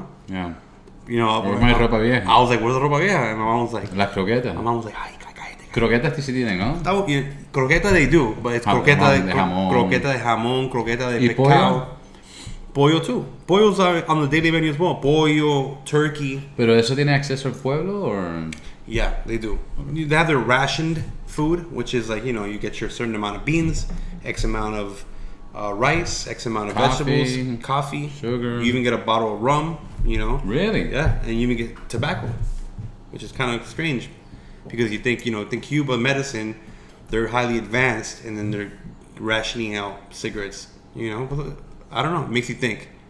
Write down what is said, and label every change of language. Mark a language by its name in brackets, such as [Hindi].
[English] Yeah. Where's my ropa vieja? I was like, where's the ropa vieja? And my mom was like, [Spanish] las croquetas. [English] My mom was like, [Spanish] ay, cállate. Croquetas sí tienen, ¿no? [English] Croqueta they do, but it's croqueta de jamón, croqueta de pescado. Pollo too. Pollo's on the daily menu as well. Pollo, turkey. [Spanish] Pero eso tiene acceso al pueblo, or? [English] Yeah, they do. They have their rationed food, which is like, you get your certain amount of beans, X amount of rice, X amount of vegetables, coffee, sugar. You even get a bottle of rum, Really? Yeah, and you even get tobacco, which is kind of strange because you think, think Cuba medicine, they're highly advanced, and then they're rationing out cigarettes, I don't know. It makes you think.